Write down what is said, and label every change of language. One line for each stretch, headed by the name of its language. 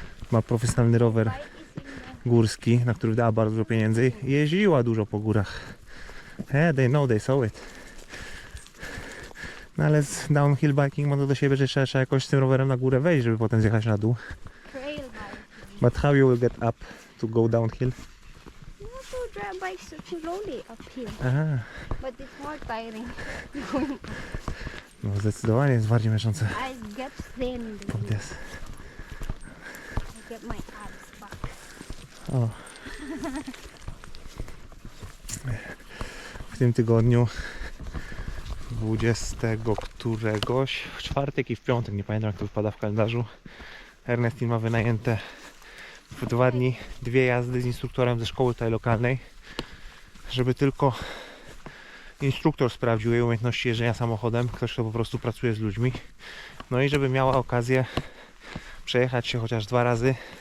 Polish: Ma profesjonalny rower
English: Bike is in the...
Polish: górski, na który dała bardzo dużo pieniędzy i jeździła dużo po górach.
English: They know, they saw it.
Polish: No ale z downhill biking ma to do siebie, że trzeba jakoś z tym rowerem na górę wejść, żeby potem zjechać na dół.
English: Trail biking. But how you will get up to go downhill? You have to drive bikes slowly uphill. Aha, But it's more tiring.
Polish: no zdecydowanie jest bardziej męczące.
English: I get thin.
Polish: Podjazd.
English: I get my abs back. O.
Polish: W tym tygodniu 20 któregoś, w czwartek i w piątek, nie pamiętam jak to wypada w kalendarzu, Ernestin ma wynajęte w 2 dni 2 jazdy z instruktorem ze szkoły tutaj lokalnej, żeby tylko instruktor sprawdził jej umiejętności jeżdżenia samochodem, ktoś kto po prostu pracuje z ludźmi, no i żeby miała okazję przejechać się chociaż 2 razy.